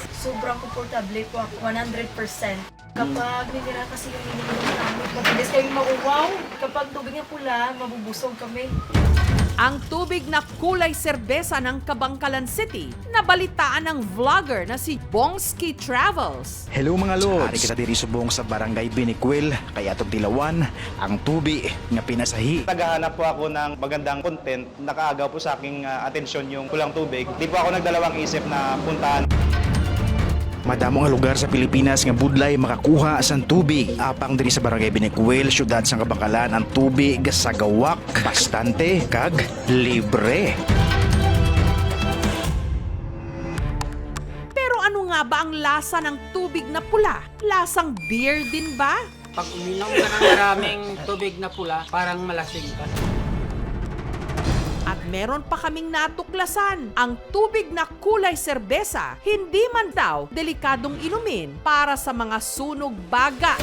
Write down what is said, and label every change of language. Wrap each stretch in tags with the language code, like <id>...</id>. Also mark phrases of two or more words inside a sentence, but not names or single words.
<tl>Sobrang komportable po ako, 100%. Kapag nitira kasi yung iniinom namin, mabilis kami mauwaw. Kapag tubig na pula, mabubusog kami. Ang tubig na kulay serbesa ng Kabangkalan City, nabalitaan ng vlogger na si Bongski Travels. Hello mga lods!</tl> <hil>Ari kita diri subong sa Barangay Biniquil, kaya itong Tilawan, ang tubi nga pinasahi.</hil> <tl>Naghahanap po ako ng magandang content, nakaagaw po sa aking atensyon yung kulang tubig. Di po ako nagdalawang isip na puntahan.</tl> <hil>Madamo nga lugar sa Pilipinas nga budlay makakuha sang tubig. Apang diri sa Barangay Biniquil, syudad sa Kabangkalan, ang tubig sa gawak, bastante kag libre.</hil> <tl>Pero ano nga ba ang lasa ng tubig na pula? Lasang beer din ba? Pag uminom ka ng maraming tubig na pula, parang malasing ka. At meron pa kaming natuklasan, ang tubig na kulay serbesa, hindi man daw delikadong inumin para sa mga sunog baga.</tl>